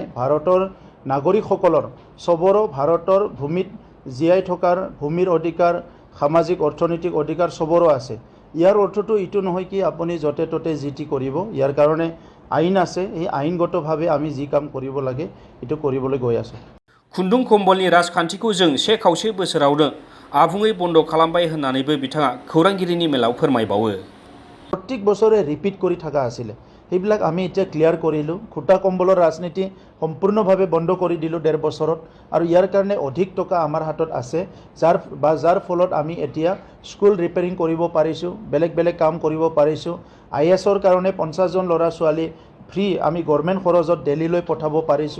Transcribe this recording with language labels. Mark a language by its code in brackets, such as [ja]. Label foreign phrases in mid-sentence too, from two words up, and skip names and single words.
[as] ভাৰতৰ নাগৰিকসকলৰ চবৰো ভাৰতৰ ভূমিত জীয়াই থকাৰ ভূমিৰ অধিকাৰ, সামাজিক অৰ্থনৈতিক অধিকাৰ চবৰো আছে। ইয়াৰ অৰ্থটো এইটো নহয় কি আপুনি য'তে ত'তে যি টি কৰিব। ইয়াৰ কাৰণে আইন আছে, এই আইনগতভাৱে আমি যি কাম কৰিব লাগে এইটো কৰিবলৈ গৈ আছোঁ। [brx] खुन्दुं कम्बलनि राजखान्थिखौ जों 1/4 बोसोरावनो आबुङै बन्द खालामबाय होननानैबो बिथाङा खौरांगिरिनि मेलाव फोरमायबावो। [as] প্ৰত্যেক बছৰে ৰিপিট কৰি থকা আছিলে সেইবিলাক আমি এতিয়া ক্লিয়াৰ কৰিলোঁ। খুটা কম্বলৰ ৰাজনীতি সম্পূৰ্ণভাৱে বন্ধ কৰি দিলোঁ 1.5 বছৰত আৰু ইয়াৰ কাৰণে অধিক টকা আমাৰ হাতত আছে যাৰ ফলত আমি এতিয়া [en] school repairing [as] কৰিব পাৰিছোঁ, বেলেগ কাম কৰিব পাৰিছোঁ। IASৰ কাৰণে 50 জন ল'ৰা ছোৱালী ফ্ৰী আমি গভৰ্ণমেণ্ট খৰচত দিল্লীলৈ পঠাব পাৰিছোঁ।